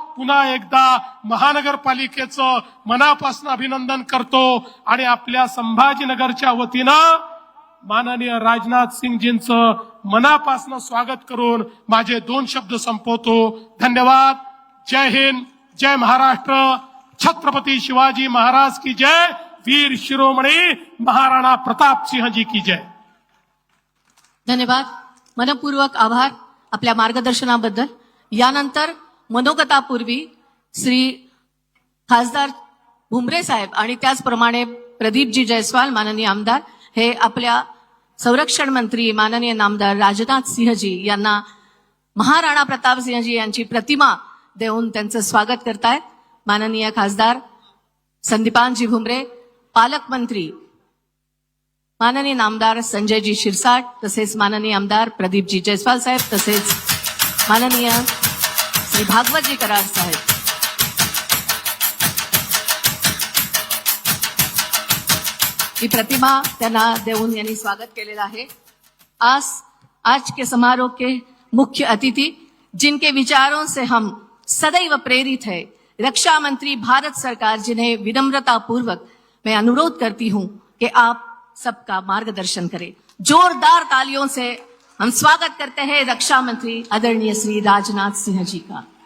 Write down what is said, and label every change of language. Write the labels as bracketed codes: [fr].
[mr] पुन्हा एकदा महानगरपालिकेचं मनापासून अभिनंदन करतो आणि आपल्या संभाजीनगरच्या वतीनं माननीय राजनाथ सिंगजींचं मनापासून स्वागत करून माझे 2 शब्द संपवतो. धन्यवाद. [hi] जय हिंद, जय महाराष्ट्र. छत्रपती शिवाजी महाराज की जय. वीर शिरोमणी महाराणा प्रताप सिंहजी की जय. धन्यवाद. [mr] मनपूर्वक आभार आपल्या मार्गदर्शनाबद्दल. यानंतर मनोगतापूर्वी श्री खासदार भुमरे साहेब आणि त्याचप्रमाणे प्रदीपजी जयस्वाल माननीय आमदार हे आपल्या संरक्षण मंत्री माननीय नामदार राजनाथ सिंहजी यांना महाराणा प्रताप सिंहजी यांची प्रतिमा देऊन त्यांचं स्वागत करतायत. माननीय खासदार संदीपानजी भुमरे, पालकमंत्री माननीय नामदार संजयजी शिरसाट, तसेच माननीय आमदार प्रदीपजी जयस्वाल साहेब, तसेच माननीय श्री भागवतजी कराड साहेब. ही प्रतिमा त्यांना देऊन यांनी स्वागत केलेलं आहे. [hi] आज के समारोह के मुख्य अतिथि जिनके विचारों से हम सदैव प्रेरित है, रक्षा मंत्री भारत सरकार, जिन्हें विनम्रता पूर्वक मैं अनुरोध करती हूं कि आप सबका मार्गदर्शन करें. जोरदार तालियों से हम स्वागत करते हैं रक्षा मंत्री आदरणीय श्री राजनाथ सिंह जी का.